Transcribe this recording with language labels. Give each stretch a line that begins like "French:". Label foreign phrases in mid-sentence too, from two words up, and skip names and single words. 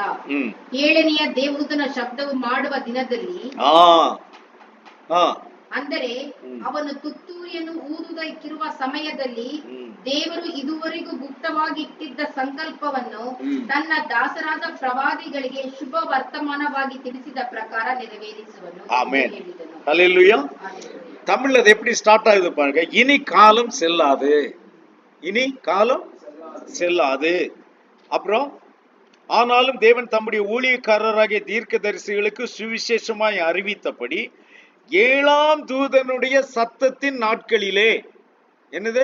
Kannada: 7ನೆಯ ದೇವದೂತನ ಶಬ್ದವು ಮಾಡುವ ದಿನದಲ್ಲಿ, ಅಂದರೆ ಅವನು ತುತ್ತೂರಿಯನ್ನು ಊದುವುದಕ್ಕಿರುವ ಸಮಯದಲ್ಲಿ, ದೇವರು ಇದುವರೆಗೂ ಗುಪ್ತವಾಗಿಟ್ಟಿದ್ದ ಸಂಕಲ್ಪವನ್ನು ತನ್ನ ದಾಸರಾದ ಪ್ರವಾದಿಗಳಿಗೆ ಶುಭ ವರ್ತಮಾನವಾಗಿ ತಿಳಿಸಿದ ಪ್ರಕಾರ ನೆರವೇರಿಸುವನು.
Tamil: ஆமென். ஹல்லேலூயா. தமிழ்ல அது எப்படி ஸ்டார்ட் ஆகுது பாருங்க. இனி காலம் செல்லாது, இனி காலம் செல்லாது. அப்புறம் ஆனாலும் தேவன் தம்முடைய ஊழியக்காரராகிய தீர்க்கதரிசிகளுக்கு சுவிசேஷமாய் அறிவித்தபடி 7ஆம் தூதனுடைய சத்தத்தின் நாட்களிலே, என்னது?